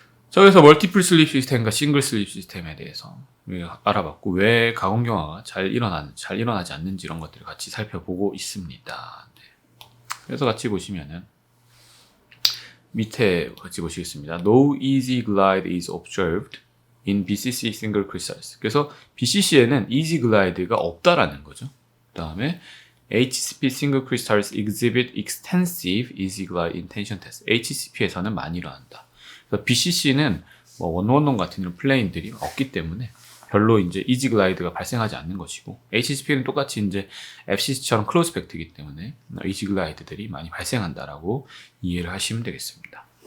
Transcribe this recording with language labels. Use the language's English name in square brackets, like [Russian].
[Korean] 자, 그래서 멀티플 슬립 시스템과 싱글 슬립 시스템에 대해서 우리가 알아봤고, 왜 가공경화가 잘 일어나지 않는지 이런 것들을 같이 살펴보고 있습니다. 네. 그래서 같이 보시면은 밑에 같이 보시겠습니다. [English] No easy glide is observed in BCC single crystals. [Korean] 그래서 BCC에는 easy glide가 없다라는 거죠. [English] 그 다음에 HCP single crystals exhibit extensive easy glide intention test. [Korean] HCP에서는 많이 일어난다. 그래서 BCC는 뭐 원원론 같은 이런 플레인들이 없기 때문에 별로 이제 이지 글라이드가 발생하지 않는 것이고, HCP는 똑같이 이제 FCC처럼 클로즈 팩트이기 때문에 이지 글라이드들이 많이 발생한다라고 이해를 하시면 되겠습니다.